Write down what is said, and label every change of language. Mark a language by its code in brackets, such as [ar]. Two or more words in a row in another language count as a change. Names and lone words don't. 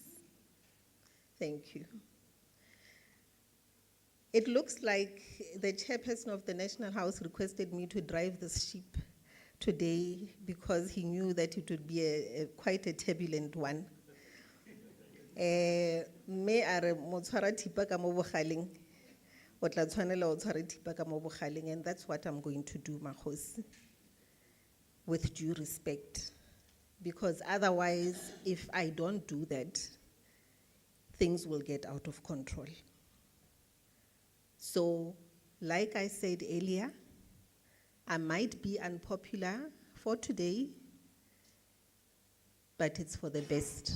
[en] Thank you. It looks like the Chairperson of the National House requested me to drive this ship today because he knew that it would be quite a turbulent one. [tn] Me are motshwara thipa ka mo bogaleng, o tla tshwanela o tshware thipa ka mo bogaleng, [en] and that's what I'm going to do, Kgosi, with due respect. Because otherwise, if I don't do that, things will get out of control. So, like I said earlier, I might be unpopular for today, but it's for the best.